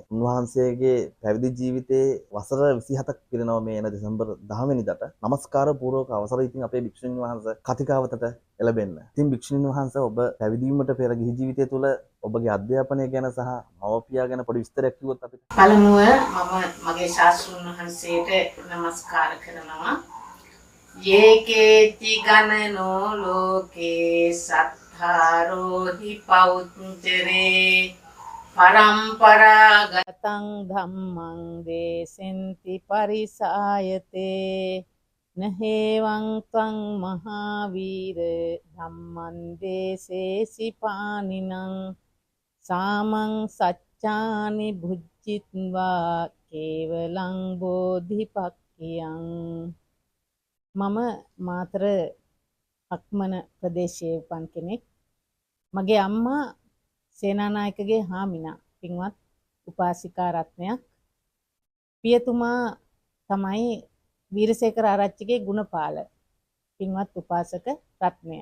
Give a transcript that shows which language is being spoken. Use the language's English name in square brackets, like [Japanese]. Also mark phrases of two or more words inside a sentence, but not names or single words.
[Sinhala] උන්වහන්සේගේ පැවිදි ජීවිතයේ වසර 27ක් පිරෙනවා මේ එන දෙසැම්බර් 10 වෙනිදාට. নমස්කාර පූර්වක අවසරයි ඉතින් අපේ භික්ෂුණීන් වහන්සේ කතිකාවතට එළබෙන්න. ඉතින් භික්ෂුණීන් වහන්සේ ඔබ පැවිදි වීමට පෙර ගිහි ජීවිතය තුළ ඔබගේ අධ්‍යාපනය ගැන සහ මව්පියා ගැන පොඩි විස්තරයක් කිව්වොත් අපිට. පළමුව මම මගේ ශාස්ත්‍රඥ වහන්සේට নমස්කාර කරනවා. [Pali] යේකේති ගණනෝ ලෝකේ සත්තාරෝහි පෞච්චරේ පරම්පරාගතං ධම්මං දේසෙන්ති පරිසායතේ නහේවං ත්වං මහාවීර ධම්මං දේසේසි පානිනං සාමං සච්චානි භුජ්ජිත්වා කේවලං බෝධිපක්ඛියං. [Sinhala] මම මාතර අක්මන ප්‍රදේශයේ උපන් කෙනෙක්. මගේ අම්මා සේනානායකගේ හාමිනා පින්වත් උපාසිකා රත්නයක්. පියතුමා තමයි වීරසේකර ආරච්චිගේ ගුණපාල පින්වත් උපාසක රත්නය.